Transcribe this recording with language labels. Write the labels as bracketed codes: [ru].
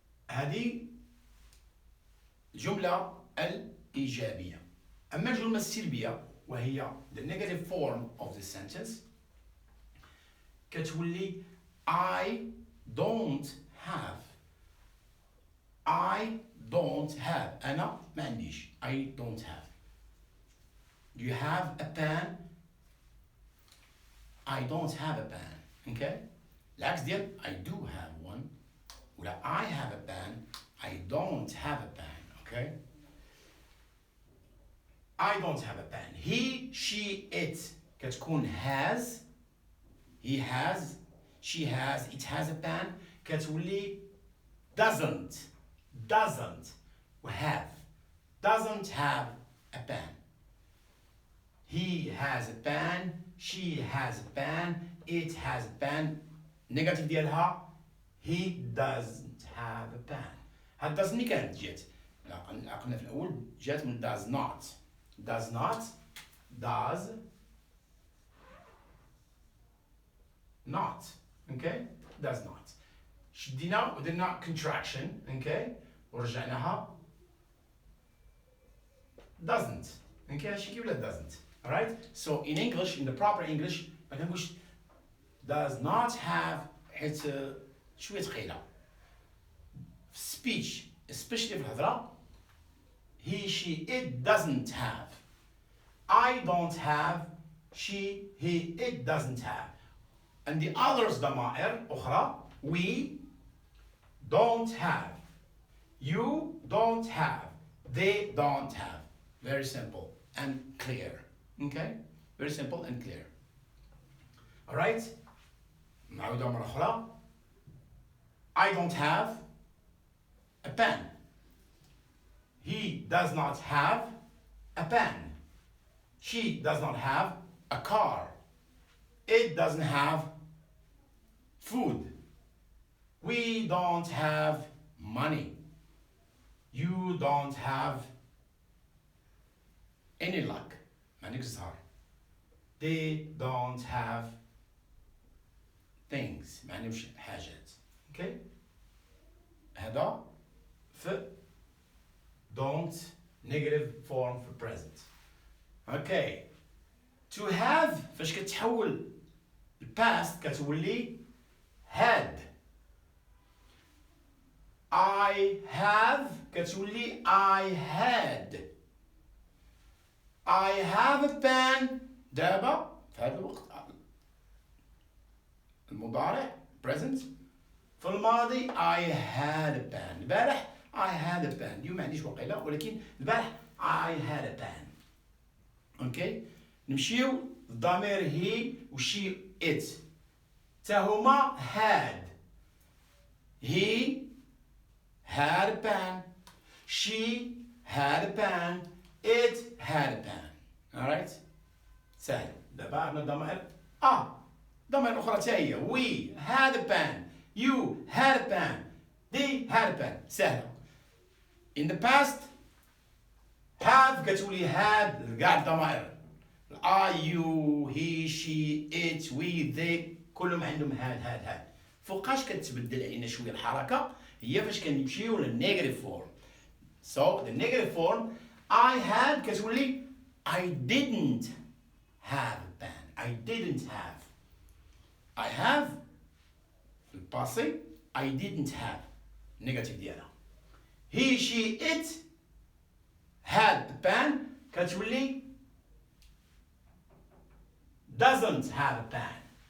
[ar] هذه الجملة الإيجابية. أما الجملة السلبية وهي [en] the negative form of the sentence [ar] كتولي [en] I don't have. I don't have، [ar] أنا ما عنديش. [en] I don't have. Do you have a pen? I don't have a pen. okay, [ar] العكس ديال [en] I do have one، ولا I have a pen I don't have a pen. okay, I don't have a pen. He, she, it [ar] كتكون [en] has. He has، she has، it has a pen. [ar] كتولي [en] doesn't have. doesn't have a pen. He has a pen، she has a pen، it has a pen. negative [ar] ديالها [en] he doesn't have a pen. [ar] هاد doesn't ملي كانت جات قلنا في الأول جات من does not. [en] does not، does not. okay, does not. [ar] شدينا ودرنا [en] contraction. okay، [ar] ورجعناها [en] doesn't. [ar] okay، هادشي كيولي doesn't. [en] alright, so in English, in the proper English [ar] ما كنقولش [en] does not have [ar] حيت شوية ثقيلة. [en] speech especially [ar] في الهضرة [en] he, she, it doesn't have. I don't have، she, he, it doesn't have. and the others [ar] ضمائر أخرى [en] we don't have، you don't have، they don't have. very simple and clear. okay, very simple and clear. [ar] alright، نعاودها مرة أخرى. [en] I don't have a pen. He does not have a pen. She does not have a car. It doesn't have food. We don't have money. You don't have any luck. [ar] مانيك زهر. [en] They don't have things. [ar] معنيوش حاجات. [en] okay، [ar] هذا في [en] don't negative form for present. [ar] okay، [en] to have [ar] فاش كتحول الباست كتولي had. [en] I have [ar] كتولي [en] I had. I have a pen [ar] دابا في هذا الوقت المضارع [en] present. [ar] في الماضي [en] I had a pen. البارح I had a pen. [ar] اليوم ما عنديش وقيلة، ولكن البارح [en] I had a pen. okay، [ar] نمشيو الضمير هي وشي it تا هما had. [en] He had a pen. She had a pen. It had a pen. Alright? [ar] سهل. دابا عندنا الضمائر الضمائر الأخرى تا هي. [en] We had a pen. You had a pen. They had a pen. [ar] سهلة. [en] In the past have كتولي had [ar] كاع الضمائر. [en] I, you, he, she, it, we, they [ar] كلهم عندهم [en] had. [ar] فوقاش كتبدل علينا شويه الحركه هي فاش كنمشيو للنيجاتيف فورم. [en] So the negative form I had [ar] كتولي [en] I didn't have a pen. I didn't have. I have [ar] في الباسي [en] I didn't have [ar] نيجاتيف ديالها. [en] He, she, it had a pen [ar] كتولي [en] doesn't have a pen.